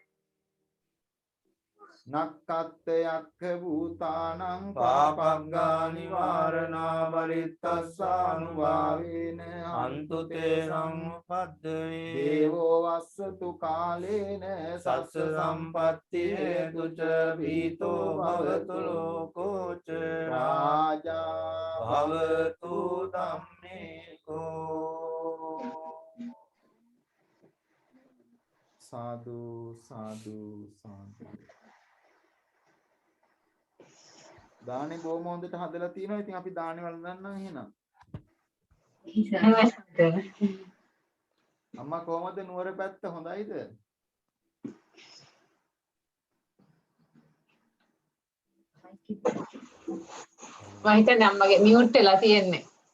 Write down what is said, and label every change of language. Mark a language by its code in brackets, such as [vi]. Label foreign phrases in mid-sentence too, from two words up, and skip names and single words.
[pi] නක්කත්ත යක්ඛ භූතානං පාපග්ගා නිවාරණා බලිත්තස්සානුභාවේන අන්තු තේ සම්පද්දේ දේවෝ වස්සතු කාලේන සස්ස සම්පත්ති හේතුච පීතෝ භවතු ලෝකෝච රාජා භවතු ධම්මේකෝ [si] සාදු සාදු සාදු දානේ බොහොම හොඳට හදලා තියෙනවා. ඉතින් අපි දානේ වළඳන්නම් එහෙනම්. අම්මා කොහමද නුවර පැත්ත හොඳයිද? මම හිතන්නේ අම්මගේ මියුට් වෙලා තියෙන්නේ.